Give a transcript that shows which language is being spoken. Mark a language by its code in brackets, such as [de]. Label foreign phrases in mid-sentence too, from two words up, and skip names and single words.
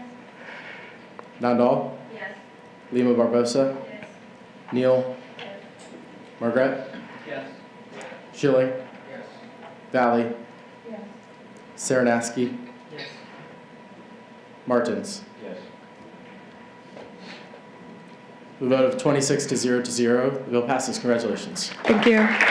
[en] Nandal? Yes. Lima Barbosa? Yes. Neal? Yes. Margaret? Yes. Schilling? Yes. Valley? Yes. Saranaski? Yes. Martins? Yes. With a vote of 26 to 0 to 0, the bill passes. Congratulations. Thank you.